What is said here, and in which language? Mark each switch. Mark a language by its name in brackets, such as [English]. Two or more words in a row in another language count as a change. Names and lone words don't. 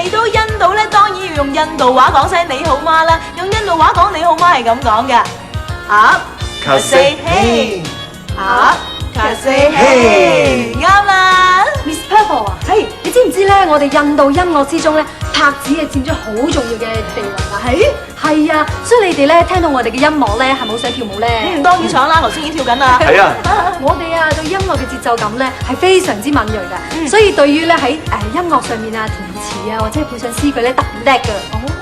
[Cantonese] 印度咧，當然要用印度話講聲你好嗎啦。用印度話講你好嗎係咁講嘅 ， [Hindi] आप कैसे है, आप कैसे है, [Cantonese] 啱啦。 Miss Purple 啊，係你知唔知咧？我哋印度音樂之中咧，拍子係佔咗好重要嘅地位㗎。係啊，所以你哋咧聽到我哋嘅音樂咧，係咪好想跳舞咧？當然想啦，頭先已經跳緊啦。係啊，我哋啊對音樂嘅節奏感咧係非常之敏鋭㗎，所以對於咧喺音樂上面啊填詞啊或者係配上詩句咧特別叻㗎。